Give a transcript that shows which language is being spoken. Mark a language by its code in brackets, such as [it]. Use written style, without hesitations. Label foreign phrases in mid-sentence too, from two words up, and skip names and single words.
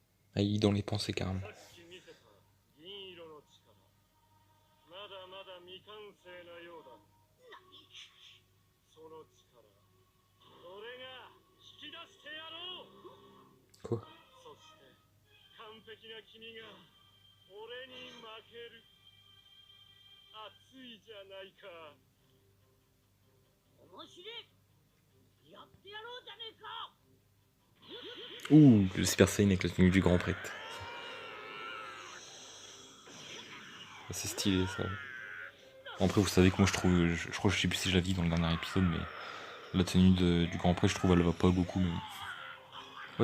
[fr] Ah, il lit dans les pensées carrément. [ja] さっき見せた銀色の力、まだまだ未完成なようだ。その力、俺が引き出してやろう。 [fr] Quoi? [ja] そして完璧な君が俺に負ける。熱いじゃないか。面白い。やってやろうじゃねえか。 [fr] Ouh, le Super Saiyan avec la tenue du grand prêtre. C'est stylé ça. Après, vous savez que moi je trouve, je crois que je sais plus si je l'ai dit dans le dernier épisode, mais la tenue du grand prêtre, je trouve elle va pas à Goku. Mais... What?